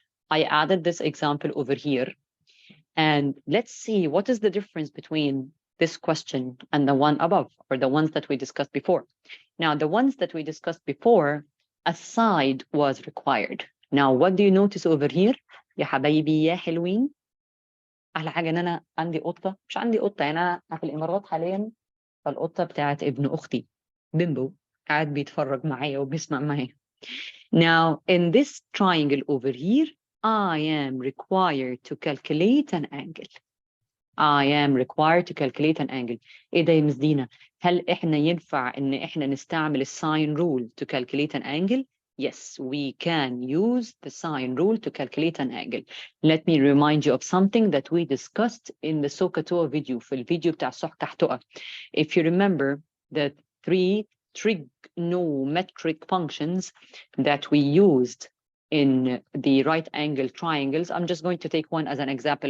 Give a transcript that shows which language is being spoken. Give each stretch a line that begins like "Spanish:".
English: I added this example over here. And let's see what is the difference between this question and the one above, or the ones that we discussed before. Now, the ones that we discussed before, a side was required. Now, what do you notice over here?
Arabic: يا حبايبي يا حلوين. أحلى حاجة إن أنا عندي قطة، مش عندي قطة، يعني أنا في الإمارات حاليا، فالقطة بتاعت ابن أختي بيمبو قاعد بيتفرج معايا وبيسمع معايا.
English: Now, in this triangle over here, I am required to calculate an angle. I am required to calculate an angle.
Arabic: إيه ده يا مس دينا؟ هل إحنا ينفع إن إحنا نستعمل الساين
English: rule to calculate an angle? Yes, we can use the sine rule to calculate an angle. Let me remind you of something that we discussed in the SOHCAHTOA video,
Arabic: في الفيديو بتاع
English: SOHCAHTOA. If you remember the 3 trigonometric functions that we used in the right angle triangles, I'm just going to take one as an example.